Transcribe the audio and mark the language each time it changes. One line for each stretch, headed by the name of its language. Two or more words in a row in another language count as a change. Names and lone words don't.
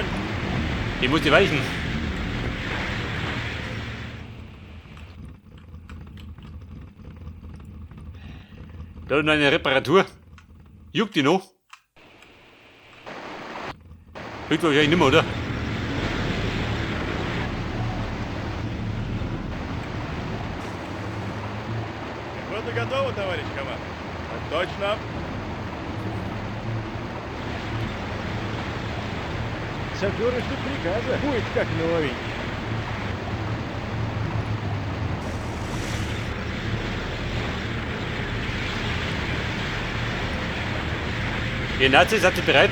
German: Die muss die weichen. Da noch eine Reparatur. Juckt die noch? Juckt wahrscheinlich nicht mehr, oder?
Russian: Пехота готова, товарищ командующий? Точно. Саперы ждут приказа. Будет как новенький.
German: Die Nazis sind bereit.